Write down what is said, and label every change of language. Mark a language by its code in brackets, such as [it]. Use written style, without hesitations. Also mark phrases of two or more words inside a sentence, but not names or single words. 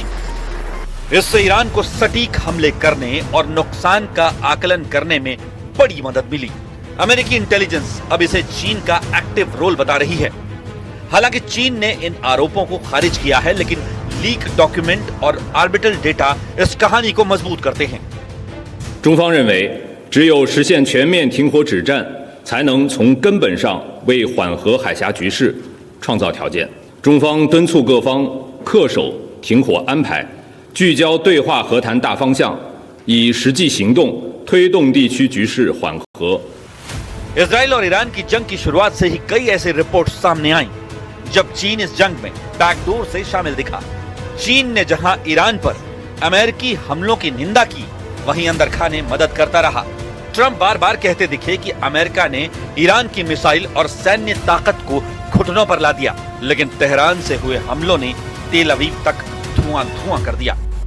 [hi] इससे ईरान को सटीक हमले करने और नुकसान का आकलन करने में बड़ी मदद मिली। अमेरिकी इंटेलिजेंस अब इसे चीन का [en] active role [hi] बता रही है। हालांकि चीन ने इन आरोपों को खारिज किया है, लेकिन [en] leak document [hi] और [en] orbital data [hi] इस कहानी को मजबूत करते हैं। [zh] 中方认为，只有实现全面停火止战，才能从根本上为缓和海峡局势创造条件。中方敦促各方恪守停火安排，聚焦对话和谈大方向，以实际行动推动地区局势缓和。 [hi] इजराइल और ईरान की जंग की शुरुआत से ही कई ऐसी रिपोर्ट सामने आई जब चीन इस जंग में बैकडोर से शामिल दिखा। चीन ने जहां ईरान पर अमेरिकी हमलों की निंदा की, वहीं अंदर खाने मदद करता रहा। ट्रंप बार बार कहते दिखे कि अमेरिका ने ईरान की मिसाइल और सैन्य ताकत को घुटनों पर ला दिया, लेकिन तेहरान से हुए हमलों ने तेल अवीव तक धुआं कर दिया।